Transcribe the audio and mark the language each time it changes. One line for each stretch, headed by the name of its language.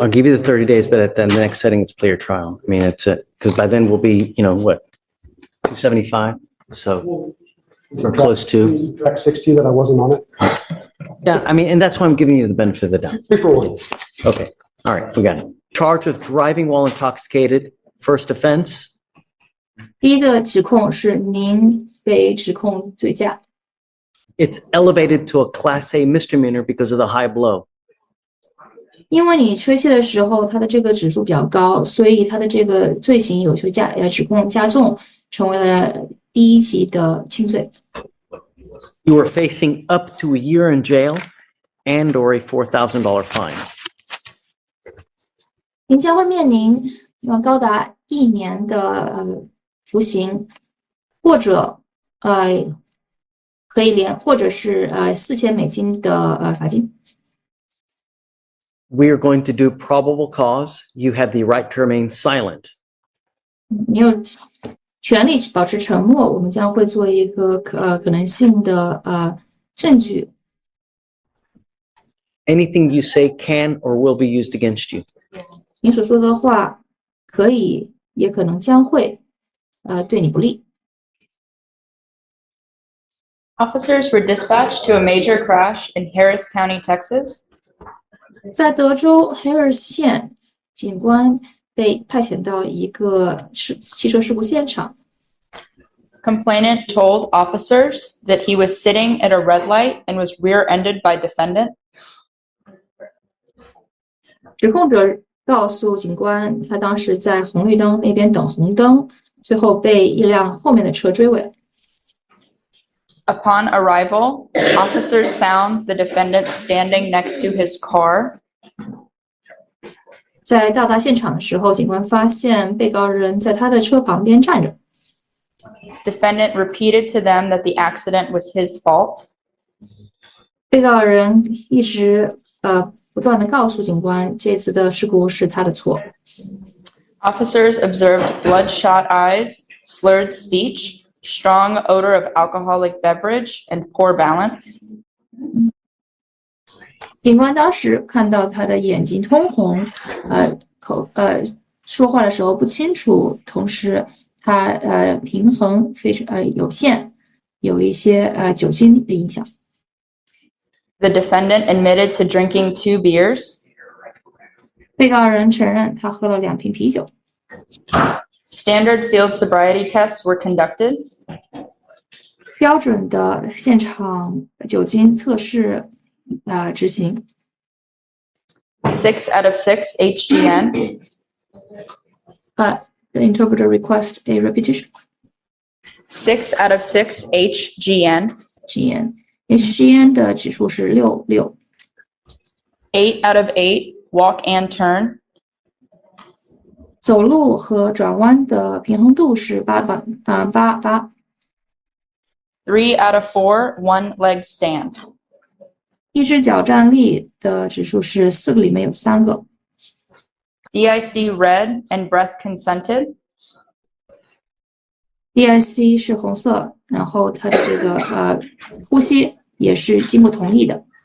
English: I'll give you the 30 days, but at the next setting, it's player trial. I mean, it's because by then we'll be, you know, what, 275? So we're close to. Track 60 that I wasn't on it. Yeah, I mean, and that's why I'm giving you the benefit of the doubt. 3 for 1. Okay, all right, we got it. Charged with driving while intoxicated, first offense.
Chinese: 第一个指控是您被指控醉驾，
English: It's elevated to a Class A misdemeanor because of the high blow.
Chinese: 因为你吹气的时候，它的这个指数比较高，所以它的这个罪行有些指控加重，成为了第1级的轻罪。
English: You are facing up to a year in jail and or a $4,000 fine.
Chinese: 您将会面临高达1年的服刑，或者可以或者是$4000的罚金。
English: We are going to do probable cause. You have the right to remain silent.
Chinese: 你有权利保持沉默，我们将会做一个可能性的证据。
English: Anything you say can or will be used against you.
Chinese: 你所说的话可以，也可能将会对你不利。
English: Officers were dispatched to a major crash in Harris County, Texas.
Chinese: 在德州 Harris 县，警官被派遣到一个汽车事故现场。
English: Complainant told officers that he was sitting at a red light and was rear-ended by defendant.
Chinese: 指控者告诉警官，他当时在红绿灯那边等红灯，最后被一辆后面的车追尾。
English: Upon arrival, officers found the defendant standing next to his car.
Chinese: 在到达现场的时候，警官发现被告人在他的车旁边站着。
English: Defendant repeated to them that the accident was his fault.
Chinese: 被告人一直不断的告诉警官，这次的事故是他的错。
English: Officers observed bloodshot eyes, slurred speech, strong odor of alcoholic beverage, and poor balance.
Chinese: 警官当时看到他的眼睛通红，说话的时候不清楚，同时他平衡非常有限，有一些酒精的影响。
English: The defendant admitted to drinking 2 beers.
Chinese: 被告人承认他喝了2瓶啤酒。
English: Standard field sobriety tests were conducted.
Chinese: 标准的现场酒精测试执行。
English: 6 out of 6 HGN. The interpreter requests a repetition. 6 out of 6 HGN.
Chinese: HGN 的指数是6。
English: 8 out of 8 walk and turn.
Chinese: 走路和转弯的平衡度是8。
English: 3 out of 4 one leg stand.
Chinese: 一只脚站立的指数是4个里面有3个。
English: DIC red and breath consented.
Chinese: DIC 是红色，然后它的这个呼吸也是经过同意的。